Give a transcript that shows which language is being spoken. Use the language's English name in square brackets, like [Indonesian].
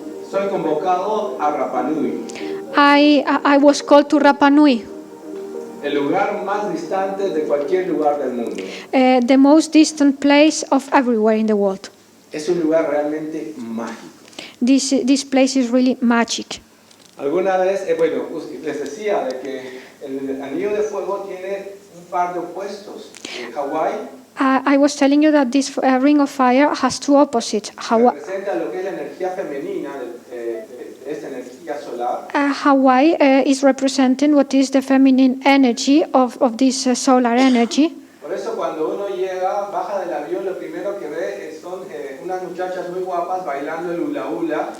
[Spanish] soy convocado a Rapa Nui. [English] I was called to Rapa Nui, [Spanish] el lugar más distante de cualquier lugar del mundo. [English] the most distant place of everywhere in the world. [Spanish] Es un lugar realmente mágico. [English] This place is really magic. [Spanish] Alguna vez, bueno, les decía de que el anillo de fuego tiene un par de opuestos. En Hawái [English] I was telling you that this ring of fire has two opposites. [Spanish] representa lo que es la energía femenina de esta energía solar. [English] Hawaii is representing what is the feminine energy of this solar energy. [Spanish] Por eso cuando uno llega, baja del avión, lo primero que ve son unas muchachas muy guapas bailando el hula hula.